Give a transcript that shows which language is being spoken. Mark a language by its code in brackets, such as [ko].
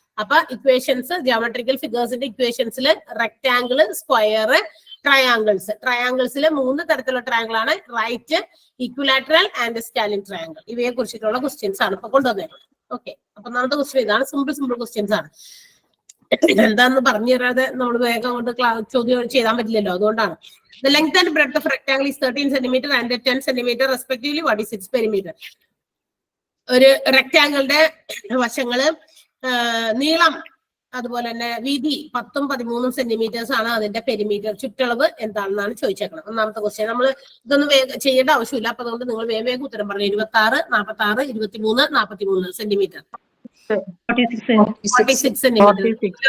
[ml] അപ്പൊ equations, geometrical ഫിഗേഴ്സിന്റെ ഇക്വേഷൻസിൽ rectangle, square, ട്രയാങ്കിൾസിൽ 3 തരത്തിലുള്ള triangle ആണ്. Right, equilateral and സ്കാലിൻ triangle. ഇവയെ കുറിച്ചിട്ടുള്ള ക്വസ്റ്റ്യൻസ് ആണ് ഇപ്പൊ കൊണ്ടുവന്നേക്കുന്നത്. ഓക്കെ. അപ്പൊ നമ്മുടെ ക്വസ്റ്റ്യൻ ഇതാണ്. സിമ്പിൾ ക്വസ്റ്റ്യൻസ് ആണ്. എന്താന്ന് പറഞ്ഞു തരാതെ നമ്മൾ വേഗം കൊണ്ട് ചോദ്യം ചെയ്യാൻ പറ്റില്ലല്ലോ, അതുകൊണ്ടാണ്. [en] The length and breadth of rectangle is 13 centimeter and 10 centimeter respectively. What is its perimeter? [ml] ഒരു റെക്ടാങ്കിളിന്റെ വശങ്ങള് നീളം അതുപോലെ തന്നെ വീതി 10ഉം 13ഉം സെന്റിമീറ്റേഴ്സ് ആണ്. അതിന്റെ പെരിമീറ്റർ ചുറ്റളവ് എന്താണെന്നാണ് ചോദിച്ചേക്കണം. ഒന്നാമത്തെ ക്വസ്റ്റ്യൻ. നമ്മൾ ഇതൊന്നും ചെയ്യേണ്ട ആവശ്യമില്ല. അപ്പൊ അതുകൊണ്ട് നിങ്ങൾ വേഗം ഉത്തരം പറഞ്ഞു. 26, 46, 23, 43 സെന്റിമീറ്റർ. 46 സെന്റിമീറ്റർ.